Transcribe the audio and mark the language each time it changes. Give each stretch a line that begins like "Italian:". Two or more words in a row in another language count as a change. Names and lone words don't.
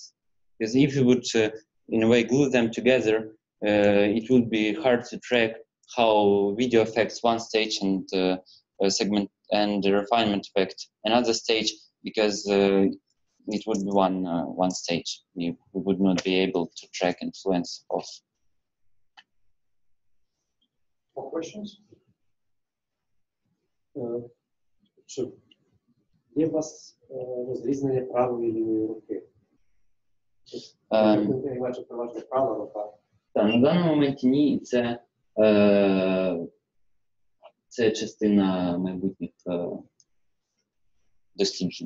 English: Because if we would, in a way, glue them together, it would be hard to track how video affects one stage and segment and the refinement affect another stage, because it would be one stage. We would not be able to track influence of. More questions?
Ukrainian: Є у вас розрізнення правої і лівої руки? Я бачу переважно права рука. Так, на даному моменті ні, це частина майбутніх досліджень.